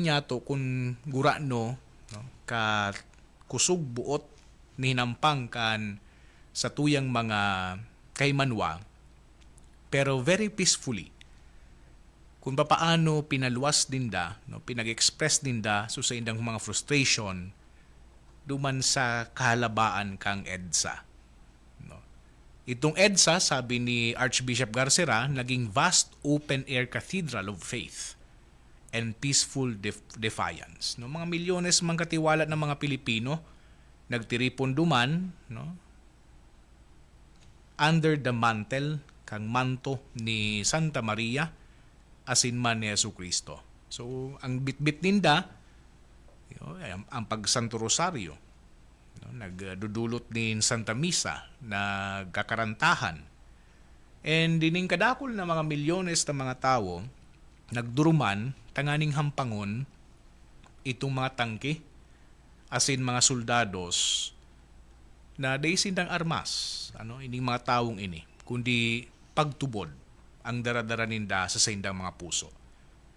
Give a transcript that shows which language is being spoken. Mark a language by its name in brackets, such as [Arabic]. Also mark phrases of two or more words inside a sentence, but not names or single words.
[Bikol] niya to kung gurano, no, ka kusog buot ni hinampang kan sa tuyang mga kaymanwa, pero [English] very peacefully, [Bikol] kung papaano pinaluwas dinda, no, pinag-express dinda so sa indang mga frustration duman sa kahalabaan kang EDSA, no. Itong EDSA, sabi ni Archbishop Garcera, naging [English] vast open-air cathedral of faith and peaceful defiance, [Bikol] no. Mga milyones mang katiwala ng mga Pilipino nagtiripon duman, no, [English] under the mantle [Bikol] kang manto ni Santa Maria asin man ni Jesucristo. So ang bitbit ninda, ang pagsanto rosaryo, no, nagdudulot din Santa Misa, nagkakarantahan, and dining kadakol na mga milyones na mga tao nagduruman tanganing hampangon itong mga tangke asin mga soldados na daisindang armas, ano, ining mga taong ini, kundi pagtubod ang daradara ninda sa saindang mga puso.